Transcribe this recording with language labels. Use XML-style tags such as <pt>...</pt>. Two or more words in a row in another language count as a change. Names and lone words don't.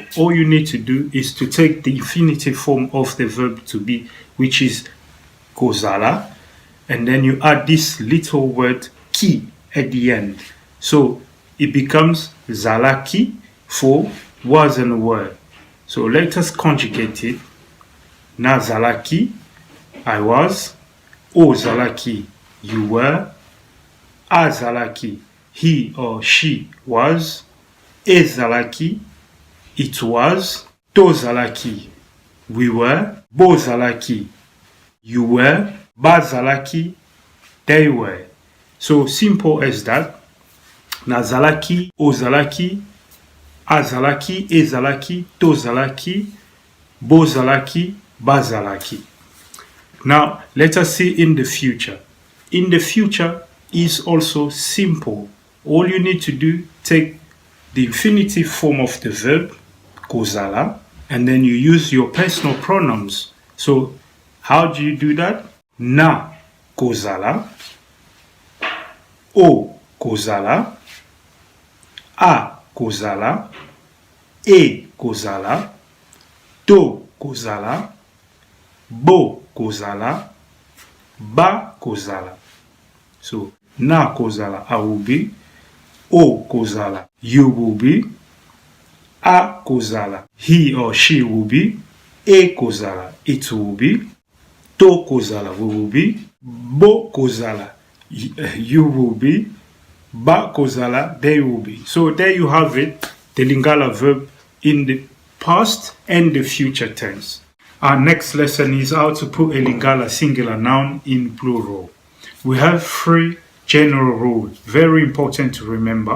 <en>All you need to do is to take the infinitive form of the verb to be, which is kozala, and then you add this little word ki at the end. So it becomes zalaki for was and were. So let us conjugate it.</en> <ln>Na zalaki,</ln> <en>I was.</en> <ln>O zalaki,</ln> <en>you were.</en> <ln>A zalaki,</ln> <en>he or she was.</en> <ln>E zalaki,</ln> <en>it was.</en> <ln>To zalaki,</ln> <en>we were.</en> <ln>Bo zalaki,</ln> <en>you were.</en> <ln>Ba zalaki,</ln> <en>they were. So simple as that.</en> <ln>Na zalaki, o zalaki, a zalaki, e zalaki, to zalaki, bo zalaki, ba zalaki.</ln> <en>Now, let us see in the future. In the future is also simple. All you need to do, take the infinitive form of the verb, kozala, and then you use your personal pronouns. So, how do you do that?</en> <ln>Na kozala, o kozala, a kozala, e kozala, to kozala, bo kozala, ba kozala. So, na kozala,</ln> <en>I will be.</en> <ln>O kozala,</ln> <en>you will be.</en> <ln>A kozala,</ln> <en>he or she will be.</en> <ln>E kozala,</ln> <en>it will be.</en> <ln>To kozala,</ln> <en>we will be.</en> <ln>Bo kozala,</ln> <en>you will be.</en> <ln>Ba kozala,</ln> <en>they will be. So there you have it, the Lingala verb in the past and the future tense. Our next lesson is how to put a Lingala singular noun in plural. We have 3 general rules, very important to remember.</en>